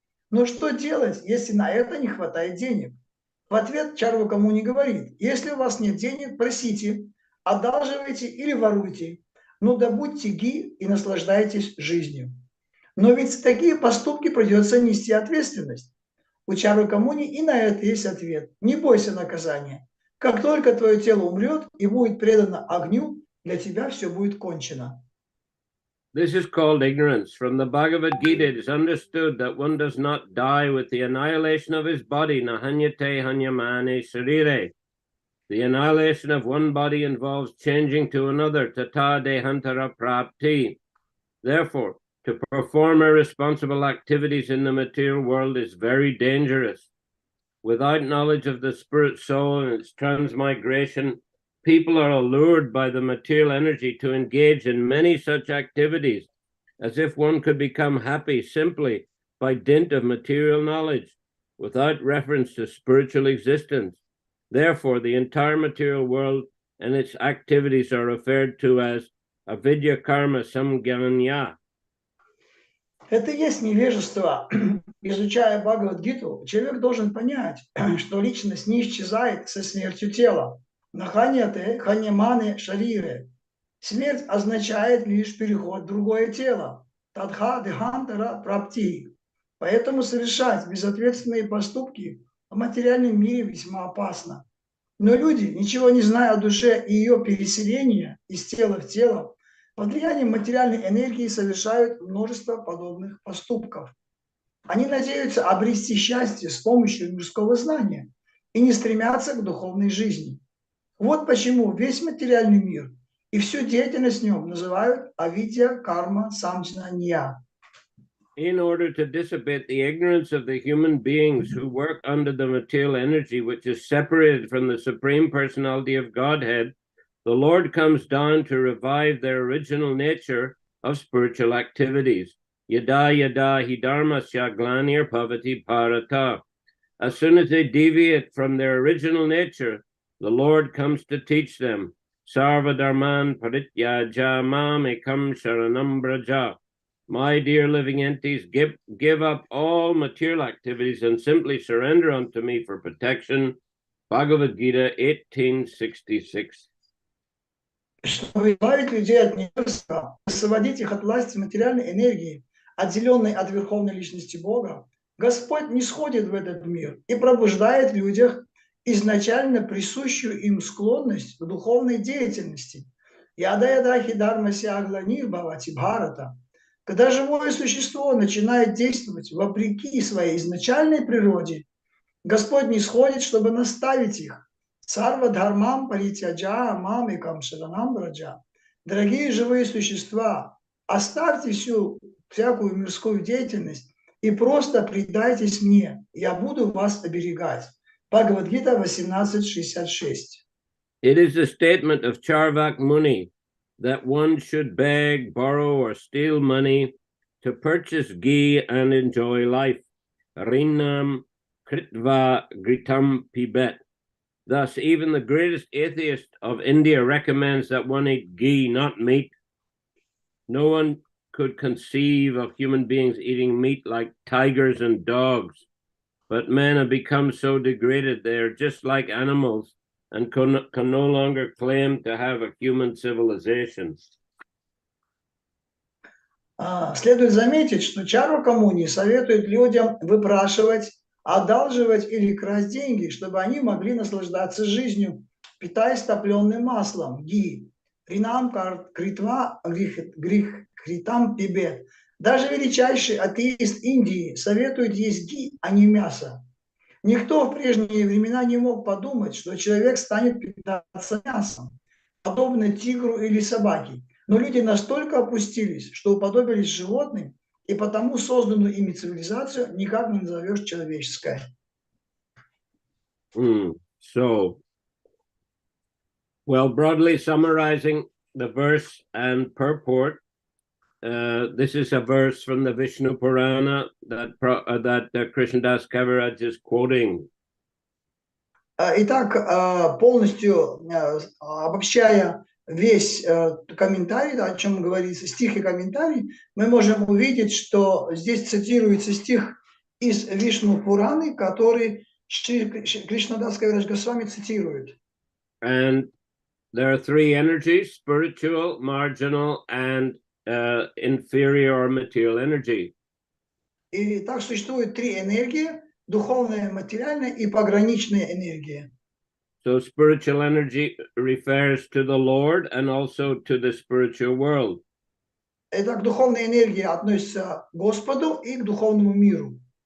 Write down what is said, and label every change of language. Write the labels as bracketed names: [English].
[Russian] Но что делать, если на это не хватает денег? В ответ Чарвака Муни говорит, если у вас нет денег, просите, одалживайте или воруйте, но добудьте ги и наслаждайтесь жизнью. Но ведь за такие поступки придется нести ответственность. У Чарвака Муни и на это есть ответ. Не бойся наказания. Как только твое тело умрет и будет предано огню, для тебя все будет кончено. [English] This is called ignorance. From the Bhagavad Gita, it is understood that one does not die with the annihilation of his body, [Sanskrit] nahanyate hanyamane sarire. [English] The annihilation of one body involves changing to another, [Sanskrit] tata dehantara prapti. [English] Therefore, to perform irresponsible activities in the material world is very dangerous. Without knowledge of the spirit soul and its transmigration, people are allured by the material energy to engage in many such activities, as if one could become happy simply by dint of material knowledge, without reference to spiritual existence. Therefore, the entire material world and its activities are referred to as [Sanskrit] avidya karma samgyanya. [Russian] Это и есть невежество. Изучая Бхагавад-гиту, человек должен понять, что личность не исчезает со смертью тела. [Sanskrit] Наханьяте, ханьяманы, шариры. [Russian] Смерть означает лишь переход в другое тело. [Sanskrit] Тадха дехантара прапти. [Russian] Поэтому совершать безответственные поступки в материальном мире весьма опасно. Но люди, ничего не зная о душе и ее переселении из тела в тело, под влиянием материальной энергии совершают множество подобных поступков. Они надеются обрести счастье с помощью мирского знания и не стремятся к духовной жизни. Вот почему весь материальный мир и всю деятельность в нем называют [Sanskrit] авидья карма самджнанья. [English] In order to dissipate the ignorance of the human beings who work under the material energy, which is separated from the Supreme Personality of Godhead, the Lord comes down to revive their original nature of spiritual activities. [Sanskrit] Yada yada hi dharmasya glanir bhavati bharata. [English] As soon as they deviate from their original nature, the Lord comes to teach them. [Sanskrit] Sarva dharman parityaja mam ekam sharanam braja. [English] My dear living entities, give up all material activities and simply surrender unto me for protection. Bhagavad Gita 1866. [Russian] Чтобы избавить людей от невежества, освободить их от власти материальной энергии, отделенной от Верховной Личности Бога, Господь нисходит в этот мир и пробуждает в людях изначально присущую им склонность к духовной деятельности. [Sanskrit] Яда-яда-хи дharmasya aglanir bhavati bharata. [Russian] Когда живое существо начинает действовать вопреки своей изначальной природе, Господь нисходит, чтобы наставить их. [Sanskrit] Сарва дхармам паритяджа мамикам шаранам браджа. [Russian] Дорогие живые существа, оставьте всякую мирскую деятельность и просто предайтесь мне. Я буду вас оберегать. Бхагавад-гита 18:66. [English] It is a statement of Charvak Muni that one should beg, borrow, or steal money to purchase ghee and enjoy life. [Sanskrit] Rinam kritva gritam pibet. [English] Thus, even the greatest atheist of India recommends that one eat ghee, not meat. No one could conceive of human beings eating meat like tigers and dogs, but men have become so degraded they are just like animals and can no longer claim to have a human civilization. [Russian] Следует заметить, что Чарвака Муни советует людям выпрашивать, одалживать или красть деньги, чтобы они могли наслаждаться жизнью, питаясь топленым маслом, ги, [Sanskrit] ринам критва грихритам пибет. [Russian] Даже величайший атеист Индии советует есть ги, а не мясо. Никто в прежние времена не мог подумать, что человек станет питаться мясом, подобно тигру или собаке. Но люди настолько опустились, что уподобились животным, и потому созданную ими цивилизацию никак не назовешь человеческой. [English] So, well, broadly summarizing the verse and purport, this is a verse from the Vishnu Purana that Krishnadas Kaviraj is quoting. [Russian] Итак, полностью обобщая весь комментарий, о чем говорится, стих и комментарий, мы можем увидеть, что здесь цитируется стих из Вишну Пураны, который Кришнадас Кавирадж Госвами цитирует. [English] And there are three energies: spiritual, marginal, and inferior material energy. [Russian] И так существует три энергии: духовная, материальная и пограничная энергия. [English] So spiritual energy refers to the Lord and also to the spiritual world. [Russian] Итак, духовная энергия относится к Господу и к духовному миру.